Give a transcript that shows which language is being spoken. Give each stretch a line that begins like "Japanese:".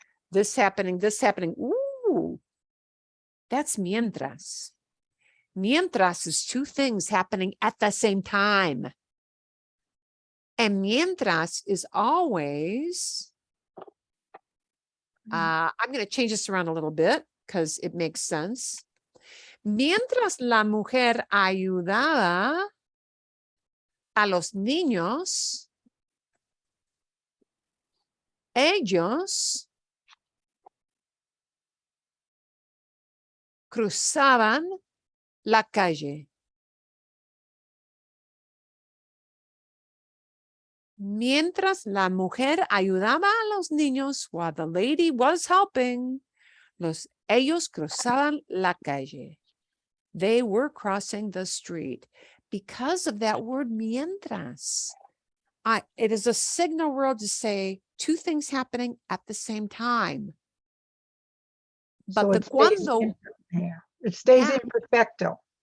English: This happening, ooh, that's mientras. Mientras is two things happening at the same time. And mientras is always, I'm going to change this around a little bit because it makes sense.
Spanish: Mientras la mujer ayudaba a los niños, ellos cruzaban la calle. Mientras la mujer ayudaba a los niños,
English: while the lady was helping,
Spanish: ellos cruzaban la calle.
English: They were crossing the street because of that word mientras. It is a signal word to say two things happening at the same time. But So the cuando, it stays Yeah. imperfecto.